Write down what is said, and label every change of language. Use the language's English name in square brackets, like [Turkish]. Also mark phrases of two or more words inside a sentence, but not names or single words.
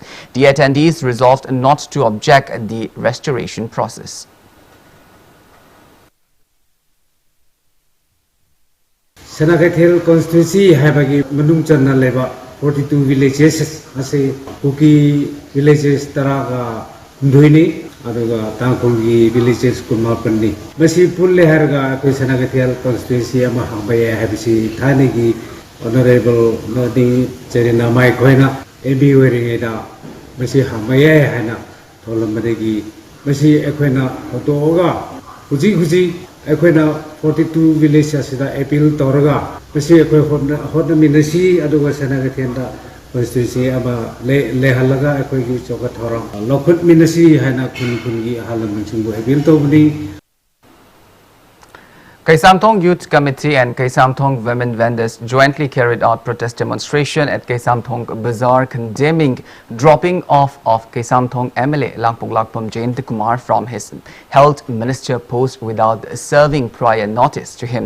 [English] The attendees resolved not to object the restoration process. [Manipuri] Sinakaithil constituency habagi manung channa leba 42 villages ase kuki villages taraga nduini aduga tangkongi villages kumapandi masi pulle harga ko Sinakaithil constituency ama hambaya habisi thanegi honorable nodi cherina mai khoina ebi weringa masi hambaya hana tholamdegi masi ekhoina hotoga huji ekhoina 42 villages asida appeal toraga masi ekhoi hotna minasi aduga Sinakaithil da constituency ama le halaga ekhoi gi choka thoram lokhut minasi hana khun gi halam chungbu appeal tobni. [English] Kaisamthong Youth Committee and Kaisamthong Women Vendors jointly carried out protest demonstration at Kaisamthong Bazaar condemning dropping off of Kaisamthong MLA Langpuk Lakpam Jayant Kumar from his health minister post without serving prior notice to him.